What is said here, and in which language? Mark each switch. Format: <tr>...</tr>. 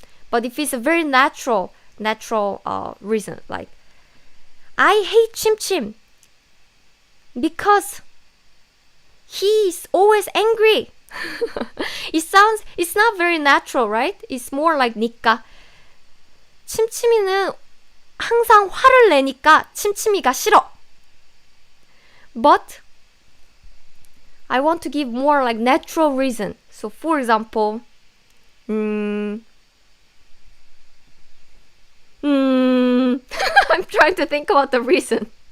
<en>But if it's a very natural reason, like I hate Chim because he's always angry. It's not very natural, right? It's more like 니까.</en> <ko>침침이는 항상 화를 내니까 침침이가 싫어.</ko> <en>But I want to give more like natural reason. So for example, I'm trying to think about the reason.</en>